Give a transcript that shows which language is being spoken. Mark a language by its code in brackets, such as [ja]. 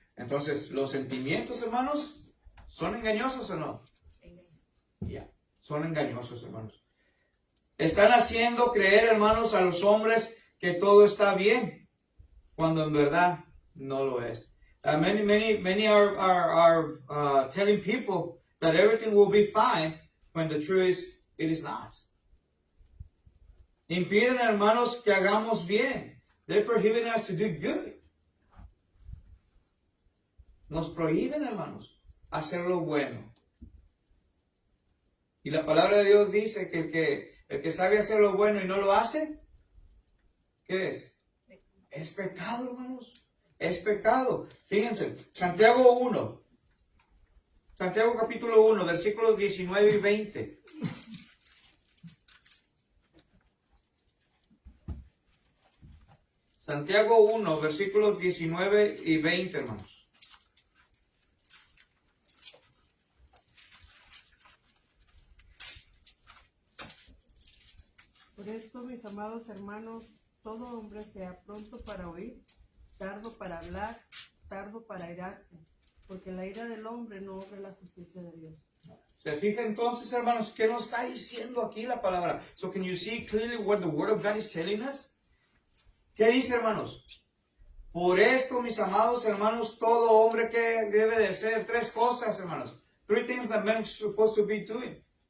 [es] Entonces, los sentimientos, hermanos, ¿son engañosos o no? Ya, son engañosos, hermanos. Están haciendo creer, hermanos, a los hombres que todo está bien, cuando en verdad no lo es. [en] Many are telling people that everything will be fine, when the truth is, it is not. [es] Impiden, hermanos, que hagamos bien. [en] They're prohibiting us to do good. [es] Nos prohíben, hermanos, hacer lo bueno. Y la palabra de Dios dice que el que sabe hacer lo bueno y no lo hace, ¿qué es? Es pecado, hermanos. Es pecado. Fíjense, Santiago 1. Santiago capítulo 1, versículos 19 y 20. Santiago 1, versículos 19 y 20, hermanos. Por esto, mis amados hermanos, todo hombre sea pronto para oír, tardo para hablar, tardo para airarse, porque la ira del hombre no obra la justicia de Dios. ¿Se fija entonces, hermanos, qué nos está diciendo aquí la palabra? [en] So can you see clearly what the word of God is telling us? [es] ¿Qué dice, hermanos? Por esto, mis amados hermanos, todo hombre que debe de ser tres cosas, hermanos. [en] Three things that men are supposed to be doing.